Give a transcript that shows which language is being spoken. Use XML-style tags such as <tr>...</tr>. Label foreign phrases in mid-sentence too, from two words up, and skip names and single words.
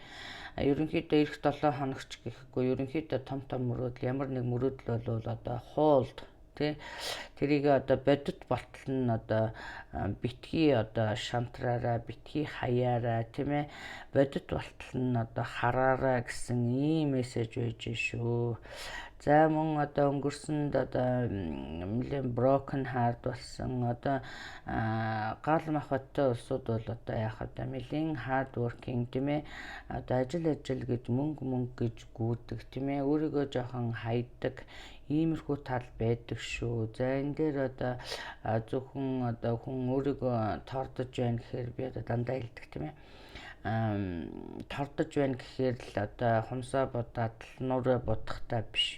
<mn>Ерөнхийдөө эх 7 хоногч гэхгүй ерөнхийдөө том мөрөөдөл ямар нэг мөрөөдөл бол одоо hold тэрийг одоо бодит болтол нь одоо битгий одоо шантраараа битгий хаяараа тийм ээ бодит болтол нь одоо хараараа гэсэн ийм мессеж байж шүү. За мөн одоо өнгөрсөнд одоо нэлээд</mn> <en>broken heart</en> <mn>болсон одоо гал махбодтой улсууд бол одоо яах вэ? Нэлээд</mn> <en>hard working</en> <mn>тийм ээ одоо ажил гэж мөнгө гэж гүйдэг тийм ээ өөрийгөө жоохон хайдаг иймэрхүү тал байдаг шүү. За энэ дээр одоо зөвхөн одоо хүн өөрийгөө тордож байна гэхээр би одоо дандаа хэлдэг тийм ээ. Тордож байна гэхээр л одоо хумсаа будаад нуураа будахтай биш.</mn>